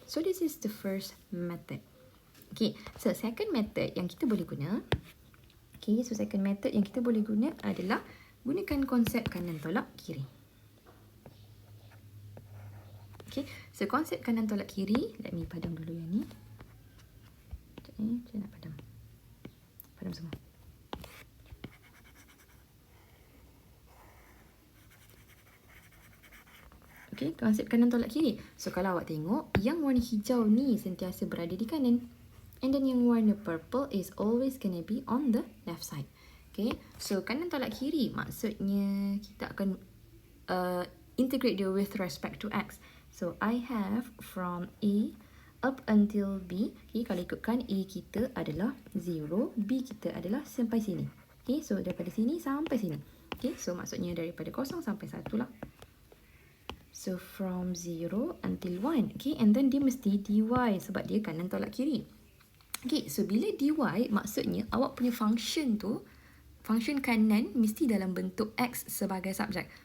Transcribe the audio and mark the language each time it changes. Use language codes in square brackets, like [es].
[en] So this is the first method. Okay, so second method [ms] yang kita boleh guna. [en] Okay, so second method [ms] yang kita boleh guna adalah gunakan konsep kanan tolak kiri. Okay, so konsep kanan tolak kiri, [en] let me [ms] padam dulu yang ni. Sekejap ni, saya nak padam. Padam semua. Okay, konsep kanan tolak kiri. So kalau awak tengok, yang warna hijau ni sentiasa berada di kanan. [en] And then yang warna purple is always gonna be on the left side. [ms] Okay, so kanan tolak kiri maksudnya kita akan integrate dia [en] with respect to x. So I have from A up until B. [ms] Okay, kalau ikutkan A kita adalah 0, B kita adalah sampai sini. Okay, so daripada sini sampai sini. Okay, so maksudnya daripada 0 sampai 1 lah. [en] So from 0 until 1. [ms] Okay, and then dia mesti dy sebab dia kanan tolak kiri. Okay, so bila dy maksudnya awak punya function tu, function kanan mesti dalam bentuk x sebagai subjek.